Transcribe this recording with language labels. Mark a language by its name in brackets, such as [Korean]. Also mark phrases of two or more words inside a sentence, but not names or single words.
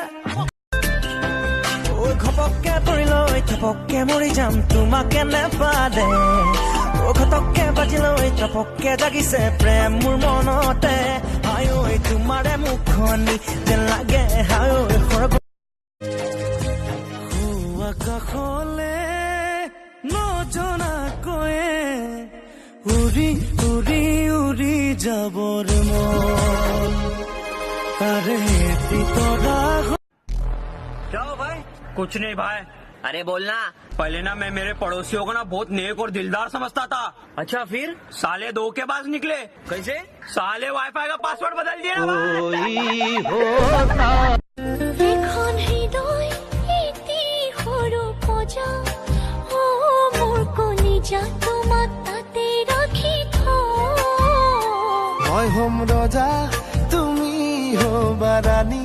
[Assamese] ঘপককে পৰিলৈ থপককে মৰি যাম তোমাকে নেপালে ঘটককে বাজিলৈ থপককে জাগিছে প্ৰেম মোৰ মনতে হাই ঐ তোমাৰে মুখনি যেন লাগে হাই ঐ আকাশলে নজনাকৈয়ে উৰি উৰি উৰি যাবৰ মন তাৰে তৰা [Hindi] क्या हो भाई? कुछ नहीं भाई। अरे बोलना। पहले ना मैं मेरे पड़ोसियों को ना बहुत नेक और दिलदार समझता था। अच्छा फिर साले धोखेबाज निकले। कैसे? साले वाईफाई का पासवर्ड बदल दिया ना [Assamese] মই হোম ৰজা তুমি হবা ৰাণী